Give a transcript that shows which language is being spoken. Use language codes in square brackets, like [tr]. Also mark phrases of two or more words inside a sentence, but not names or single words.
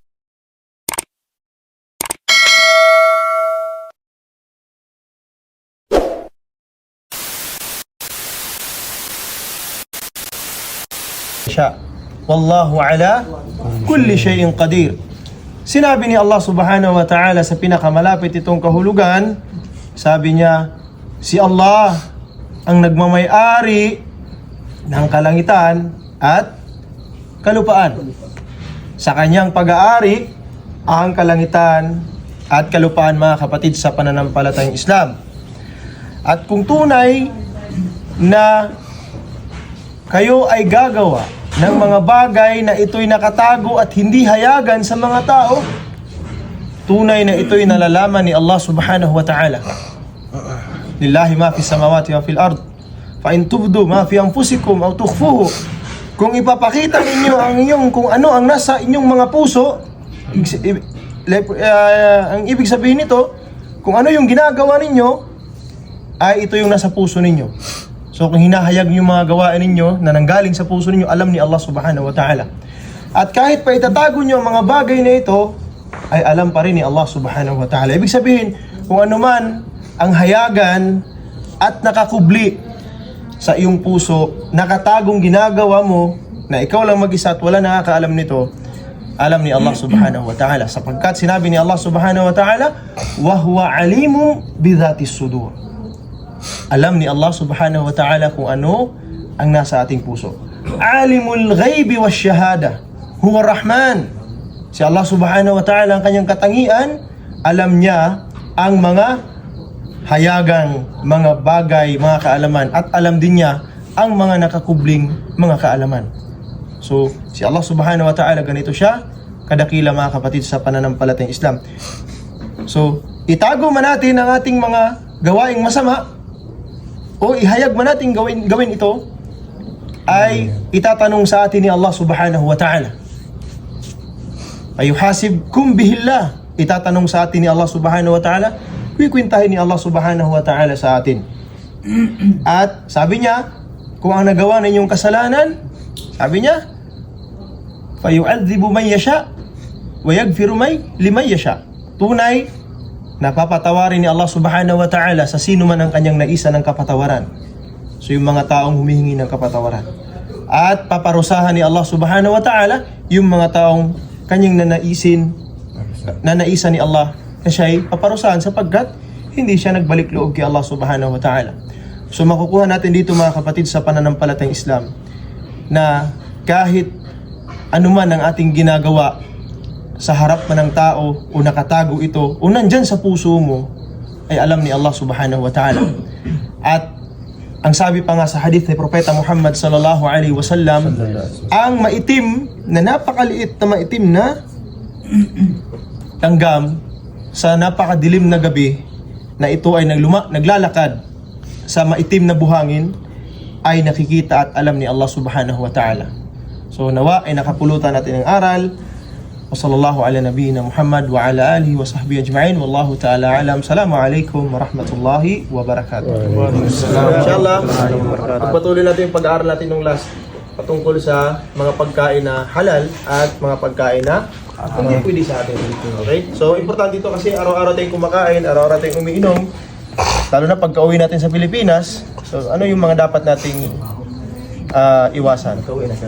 [ar] والله على كل شيء قدير. [tl] Sinabi ni Allah [ar] سبحانه وتعالى [tl] sa pinakamalapit itong kahulugan, sabi niya, si Allah ang nagmamay-ari ng kalangitan at kalupaan. Sa kanyang pag-aari ang kalangitan at kalupaan, mga kapatid sa pananampalatayang Islam. At kung tunay na kayo ay gagawa ng mga bagay na ito'y nakatago at hindi hayagan sa mga tao, tunay na ito'y nalalaman ni Allah [ar] سبحانه وتعالى. لله ما في السماوات وفي الأرض، فإن تبدوا ما في أنفسكم أو تخفوه. [tl] Kung ipapakita ninyo ang inyong kung ano ang nasa inyong mga puso, ang ibig sabihin nito, kung ano yung ginagawa ninyo, ay ito yung nasa puso ninyo. So kung hinahayag yung mga gawain ninyo na nanggaling sa puso ninyo, alam ni Allah [ar] سبحانه وتعالى. [tl] At kahit pa itatago nyo ang mga bagay na ito, ay alam pa rin ni Allah [ar] سبحانه وتعالى. [tl] Ibig sabihin, kung ano man ang hayagan at nakakubli sa iyong puso, nakatagong ginagawa mo, na ikaw lang mag-isa at wala nakakaalam nito, alam ni Allah [ar] سبحانه وتعالى. [tl] Sapagkat sinabi ni Allah [ar] سبحانه وتعالى وهو عليم بذات الصدور. [tl] Alam ni Allah [ar] سبحانه وتعالى [tl] kung ano ang nasa ating puso. [ar] عالم الغيب والشهادة هو الرحمن. [tl] Si Allah [ar] سبحانه وتعالى [tl] ang kanyang katangian, alam niya ang mga hayagang, mga bagay, mga kaalaman, at alam din niya ang mga nakakubling mga kaalaman. So, si Allah [ar] سبحانه وتعالى, [tl] ganito siya kadakila, mga kapatid sa pananampalatayang Islam. So, itago man natin ang ating mga gawaing masama, o ihayag man natin gawin ito, ay itatanong sa atin ni Allah [ar] سبحانه وتعالى. يحاسبكم به الله, [tl] itatanong sa atin ni Allah [ar] سبحانه وتعالى, [tl] kuikwintahin ni Allah [ar] سبحانه وتعالى [tl] sa atin. At sabi niya, kung ang nagawa ninyong kasalanan, sabi niya, [ar] فيعذب من يشاء ويغفر لمن يشاء. [tl] Tunay, napapatawarin ni Allah [ar] سبحانه وتعالى [tl] sa sino man ang kanyang naisa ng kapatawaran. So yung mga taong humihingi ng kapatawaran. At paparusahan ni Allah [ar] سبحانه وتعالى [tl] yung mga taong kanyang nanaisan ni Allah na siya'y paparusahan sapagkat hindi siya nagbalik loob kay Allah [ar] سبحانه وتعالى. [tl] So makukuha natin dito, mga kapatid sa pananampalatayang Islam, na kahit anuman ang ating ginagawa sa harap man ng tao o nakatago ito o nandyan sa puso mo, ay alam ni Allah [ar] سبحانه وتعالى. [tl] At ang sabi pa nga sa hadith ni Propeta Muhammad [ar] صلى الله عليه وسلم, [tl] ang maitim na napakaliit na maitim na langgam sa napakadilim na gabi, na ito ay naglalakad sa maitim na buhangin, ay nakikita at alam ni Allah [ar] سبحانه وتعالى. [tl] So nawa ay nakapulutan natin ang aral. [ar] وصلى الله على نبينا محمد وعلى آله وصحبه أجمعين والله تعالى أعلم. السلام عليكم ورحمة الله وبركاته. [tl] Inshallah, patuloy natin yung pag-aaral natin ng last patungkol sa mga pagkain na halal at mga pagkain na hindi pwede sa atin. Okay? So, importante ito kasi araw-araw tayong kumakain, araw-araw tayong umiinom, lalo na pagka-uwi natin sa Pilipinas. So, ano yung mga dapat nating iwasan?